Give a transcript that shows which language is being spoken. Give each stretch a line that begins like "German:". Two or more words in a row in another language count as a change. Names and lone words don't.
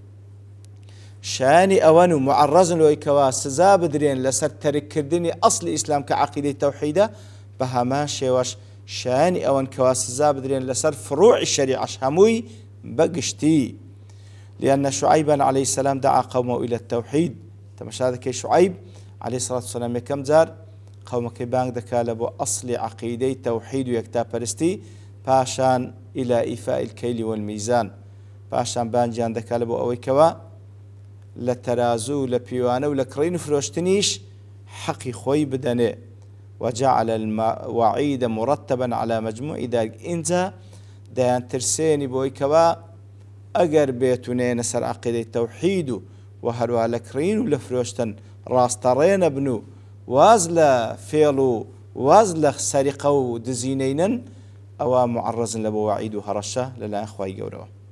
Central Kurdish: شانی ئەوەن و معڕەزن لەوەی کەوا سزا بدرێن لەسەر تەرککردنی ئەسلی ئیسلام کە عەقیدەی تەوحیدە، بە هەمان شێوەش شانی ئەوەن کەوا سزا بدرێن لەسەر فروعی شەریعەش هەمووی بەگشتی.
Arabic: لأن شعيبا عليه السلام دعا قومه إلى التوحيد،
Central Kurdish: تماشا دەکەی شعيب
Arabic: عليه الصلاة والسلام
Central Kurdish: یەکەم جار قومەکەی بانگ دەکا لە بۆ ئەسلی عەقیدەی تەوحید و یەکتاپەرستی، پاشان
Arabic: إلى إيفاء الكيل والميزان،
Central Kurdish: پاشان بانجیان دەکا لە بۆ ئەوەی کەوا لە تەرازوو لە پیوانە و لە کڕین و فرۆشتنیش حەقی خۆی بدەنێ.
Arabic: وجعل الوعيد مرتبا على مجموع ذلك،
Central Kurdish: اینجا دەیان ترسێنی بۆی کەوا ئەگەر بێتونێنە سەر عەقیدەی تەوحید و هەروە لە کڕین و لە فرۆشتن ڕاستەڕێنە بن و واز لە فێڵ و واز لە سەریقە و دزینەینن، ئەوە معڕەزن لە بۆ وعید و هەڕەشە لەلایەن خوای گەورەوە.